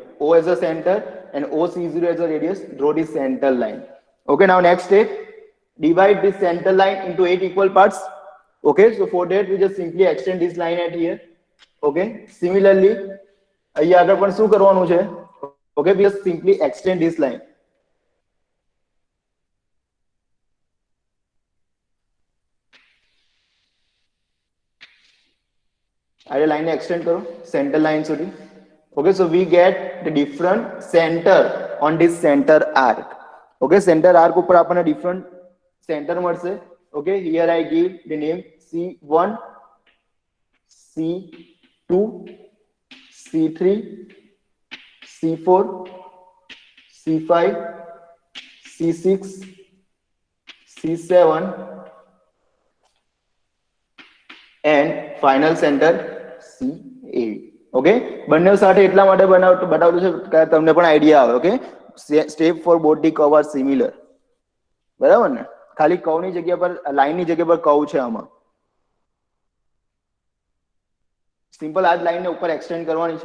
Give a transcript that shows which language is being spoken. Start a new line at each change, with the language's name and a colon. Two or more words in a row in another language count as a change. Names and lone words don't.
English: O as a center and OC0 as a radius, draw the center line. Okay, now next step, divide this center line into 8 equal parts. Okay, so for that we just simply extend this line at here. Okay, similarly
Gujarati: અહીંયા આગળ પણ શું કરવાનું છે?
English: Okay, we just simply extend this line.
Gujarati: આ લાઈન ને એક્સટેન્ડ કરો
English: center line
Gujarati: સુધી.
English: Okay, so we get the different center on this center arc. Okay, center arc
Gujarati: ઉપર આપણને
English: different center
Gujarati: મળશે.
English: Okay, here I give the name C1, C2, C3, C4, C5, C6, C7 and final center C8.
Gujarati: ઓકે, બંને સાથે એટલા માટે બતાવતું છે કે તમને પણ આઈડિયા આવે.
English: Okay, step four both the curve are similar, બરાબર ને?
Gujarati: ખાલી કર્વ ની જગ્યા પર, લાઈન ની જગ્યા પર કર્વ છે આમાં. સિમ્પલ આ જ લાઈન ને ઉપર એક્સટેન્ડ કરવાની છે.